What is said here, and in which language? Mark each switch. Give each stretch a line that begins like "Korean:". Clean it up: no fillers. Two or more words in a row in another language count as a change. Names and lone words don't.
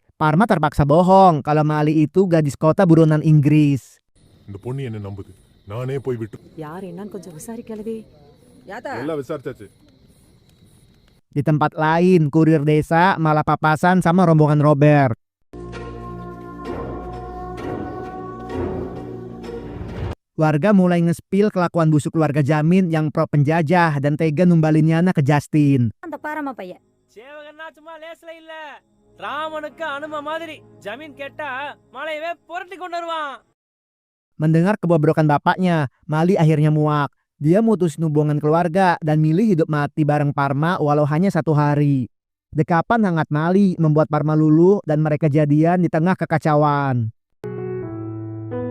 Indonesian: Parma terpaksa bohong kalau Mali itu gadis kota buronan Inggris.
Tamil: இந்த பொண்ணு என்ன நம்புது, நானே போய் விட்டு யார் என்னன்னு கொஞ்சம் விசாரிக்கலவே. எல்லாம் விசாரிச்சாச்சு.
Indonesian: Di tempat lain, kurir desa malah papasan sama rombongan Robert. Warga mulai ngespil kelakuan busuk keluarga Jamin yang pro penjajah dan tega numbalin Yana ke Justin.
Tamil: அந்த பாரமா பையன் சேவகன்னா சும்மா லேஸ்ல இல்ல, ராமனுக்கு அனும மாதிரி ஜமீன் கேட்டா மலையவே புரட்டி கொண்டு வருவான்.
Indonesian: Mendengar kebobrokan bapaknya, Mali akhirnya muak. Dia mutusin hubungan keluarga dan milih hidup mati bareng Parma walau hanya 1 hari. Dekapan hangat Mali membuat Parma luluh dan mereka jadian di tengah kekacauan.